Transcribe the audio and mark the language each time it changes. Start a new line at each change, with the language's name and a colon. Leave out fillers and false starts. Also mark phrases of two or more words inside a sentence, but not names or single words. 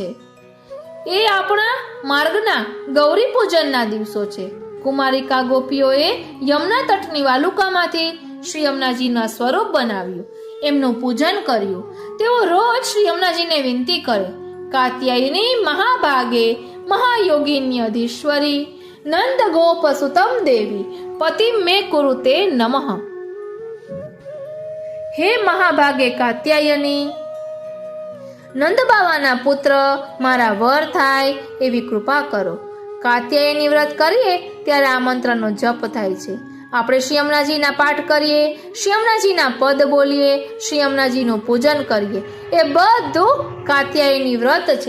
Gujarati: એ આપણા માર્ગના ગૌરી પૂજનના દિવસો છે. કુમારિકા ગોપીઓએ યમુના તટની વાલુકામાંથી શ્રી યમુનાજીના સ્વરૂપ બનાવ્યું, એમનું પૂજન કર્યું. તેઓ રોજ શ્રી યમુનાજીને વિનંતી કરે,
Sanskrit: કાત્યાયની મહાભાગે महायोगिन्यधीश्वरी नंद गोप सुतम देवी पति में कुरुते नमः। हे महाभागे कात्यायनी,
Gujarati: નંદ બાવાના પુત્ર મારા વર થાય એવી કૃપા કરો. કાત્યાયની વ્રત કરીએ ત્યારે આ મંત્રનો જપ થાય છે. આપણે શ્રી યમુનાજીના પાઠ કરીએ, શ્રી યમુનાજીના પદ બોલીએ, શ્રી યમુનાજીનું પૂજન કરીએ, એ બધું કાત્યાયની વ્રત છે.